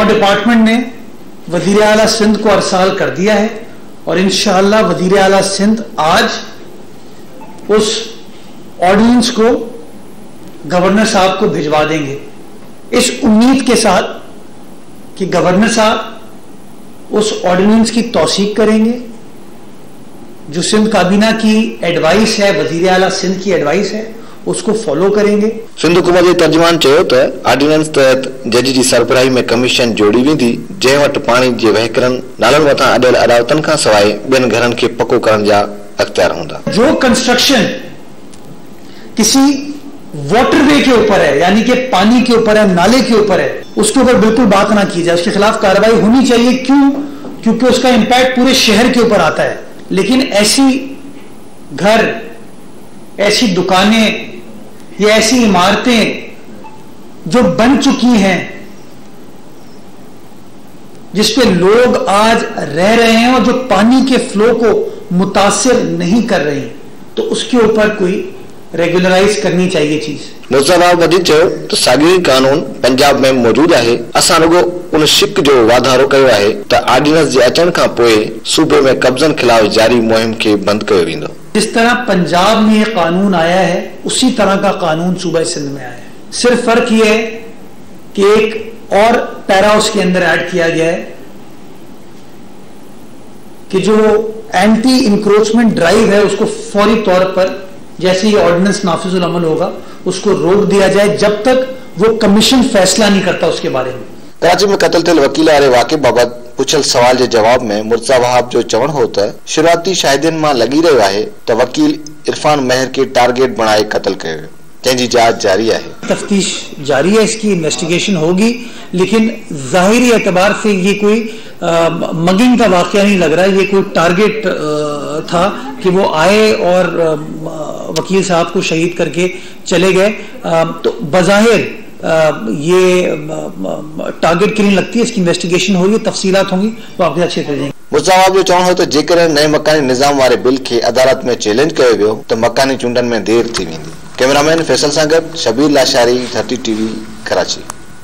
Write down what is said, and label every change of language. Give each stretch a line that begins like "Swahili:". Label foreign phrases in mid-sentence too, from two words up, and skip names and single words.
Urdu: ڈیپارٹمنٹ نے وزیر اعلیٰ سندھ کو ارسال کر دیا ہے اور ان شاء اللہ وزیر اعلیٰ سندھ آج اس آرڈیننس کو گورنر صاحب کو بھجوا دیں گے، اس امید کے ساتھ کہ گورنر صاحب اس آرڈیننس کی توثیق کریں گے. جو سندھ کابینہ کی ایڈوائس ہے، وزیر اعلیٰ سندھ کی ایڈوائس ہے، اس کو فالو کریں گے.
Sindhi: सिंध हुकूमत जे तर्जुमान चयो त ऑर्डिनेंस तहत जज जी सरबराही में कमीशन जोड़ी वेंदी, जंहिं वटि पाणी जे वहिकरनि नालनि मथां अॾियल अदावतनि खां सवाइ ॿियनि घरनि खे पको करण जा अख्तियार हूंदा।
Urdu: جو کنسٹرکشن کسی واٹروے کے اوپر ہے، یعنی کہ پانی کے اوپر ہے، نالے کے اوپر ہے، اس کے اوپر بالکل بات نہ کی جائے، اس کے خلاف کارروائی ہونی چاہیے. क्यों? کیونکہ اس کا امپیکٹ پورے شہر کے اوپر آتا ہے۔ لیکن ایسی گھر، ایسی دکانیں یا ایسی عمارتیں جو بن چکی ہیں، جس پہ لوگ آج رہ رہے ہیں اور جو پانی کے فلو کو متاثر نہیں کر رہی، تو اس کے اوپر کوئی ریگولرائز کرنی چاہیے چیز.
Sindhi: मुर्तज़ा वहाब वधी चयो त साॻियो कानून पंजाब में मौजूद आहे। असां रुगो उन शिक जो वाधारो कयो आहे त ऑर्डिनेंस जे अचण खां पोइ सूबे में कब्ज़नि खिलाफ़ जारी मुहिम खे बंद कयो वेंदो।
Urdu: جس طرح پنجاب میں قانون آیا ہے، اسی طرح کا قانون صوبہ سندھ میں آیا ہے. صرف فرق یہ ہے کہ ایک اور پیرا اس کے اندر ایڈ کیا گیا ہے کہ جو
English: anti encroachment drive
Urdu: ہے اس کو فوری طور پر جیسے ہی آرڈیننس نافذ العمل ہوگا اس کو روک دیا جائے، جب تک وہ کمیشن فیصلہ نہیں کرتا اس کے بارے میں.
Sindhi: कराची में कत्ल थियल वकील वारे वाक़े बाबति पुछल सवाल जे जवाब में मुर्तज़ा वहाब जो चवण हो त शुरुआती शाहिदनि मां लॻी रहियो आहे त वकील इरफान महर के टारगेट बणाए कत्ल कयो, जंहिंजी जांच जारी है।
Urdu: تفتیش جاری ہے، اس کی انویسٹیگیشن ہوگی، لیکن ظاہری اعتبار سے یہ کوئی مگنگ کا واقعہ نہیں لگ رہا ہے. یہ کوئی ٹارگٹ تھا کہ وہ آئے اور وکیل صاحب کو شہید کر کے چلے گئے. تو بظاہر یہ
English: target killing
Urdu: لگتی ہے. اس کی انویسٹیگیشن ہوگی، تفصیلات ہوں گی، وہ آپ کے اچھے کر دیں گے.
Sindhi: मुर्तज़ा वहाब जो चवण हो त जेकर नए मकानी निज़ाम वारे बिल के अदालत में चैलेंज कयो वियो त मकानी चूंडनि में देर थी वेंदी। कैमरामैन फैसल सां गॾु शबील आशारी, 30 TV, कराची।